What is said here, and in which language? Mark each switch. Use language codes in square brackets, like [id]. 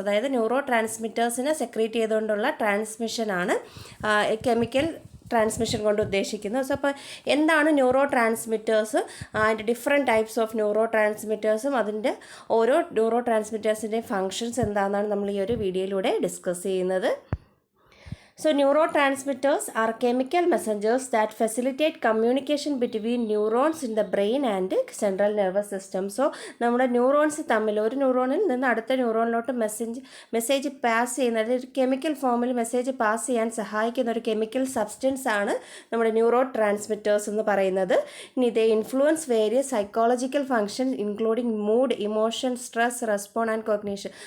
[ml] അതായത് neuro ട്രാൻസ്മിറ്റേഴ്സിനെ secrete ചെയ്തുകൊണ്ടുള്ള ട്രാൻസ്മിഷനാണ് chemical transmission കൊണ്ട് ഉദ്ദേശിക്കുന്നത്. സോ അപ്പോൾ എന്താണ് ന്യൂറോ ട്രാൻസ്മിറ്റേഴ്സ്, അതിൻ്റെ ഡിഫറെൻറ്റ് ടൈപ്സ് ഓഫ് ന്യൂറോ ട്രാൻസ്മിറ്റേഴ്സും അതിൻ്റെ ഓരോ ന്യൂറോ ട്രാൻസ്മിറ്റേഴ്സിൻ്റെ ഫങ്ഷൻസ് എന്താണെന്നാണ് നമ്മൾ ഈ ഒരു വീഡിയോയിലൂടെ ഡിസ്കസ് ചെയ്യുന്നത്. [en] So neurotransmitters are chemical messengers that facilitate communication between neurons in the brain and central nervous system. [ml] So നമ്മുടെ ന്യൂറോൺസ് തമ്മിൽ ഒരു ന്യൂറോണിൽ നിന്ന് അടുത്ത ന്യൂറോണിലോട്ട് മെസ്സേജ് പാസ് ചെയ്യുന്നത് ഒരു കെമിക്കൽ ഫോമിൽ മെസ്സേജ് പാസ് ചെയ്യാൻ സഹായിക്കുന്ന ഒരു കെമിക്കൽ സബ്സ്റ്റൻസ് ആണ് നമ്മുടെ ന്യൂറോ ട്രാൻസ്മിറ്റേഴ്സ് എന്ന് പറയുന്നത്. ഇനി ഇത് [en] Influence various psychological function including mood, emotion, stress, respond and cognition.